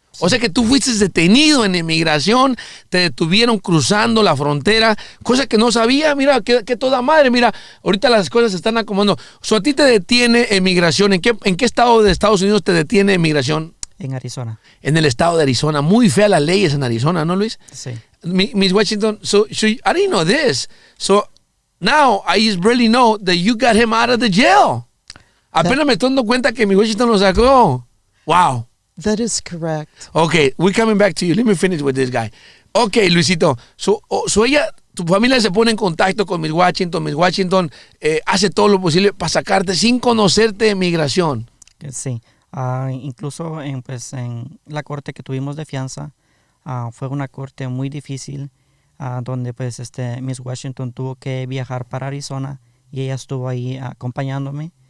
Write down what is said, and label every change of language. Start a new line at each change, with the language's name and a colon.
Spanish: O sea que tú fuiste detenido en inmigración, te detuvieron cruzando la frontera, cosa que no sabía. Mira, que toda madre, mira, ahorita las cosas se están acomodando. So, a ti te detiene inmigración. ¿En qué estado de Estados Unidos te detiene inmigración? En Arizona. En el estado de Arizona. Muy fea las leyes en Arizona, ¿no, Luis? Sí.
English: Miss Washington, so I didn't know this. So now I just really know that you got him out of the jail.
Spanish: Apenas me estoy dando cuenta que Miss Washington lo sacó.
English: Wow. That is correct. Okay, we're coming back to you. Let me finish with this guy. Okay, Luisito.
Spanish: So tu familia se pone en contacto con Miss Washington. Miss Washington hace todo lo posible para sacarte sin conocerte de migración. Sí. Incluso en la corte que tuvimos de fianza, fue una corte muy difícil, donde pues Miss Washington tuvo que viajar para Arizona y ella estuvo ahí acompañándome.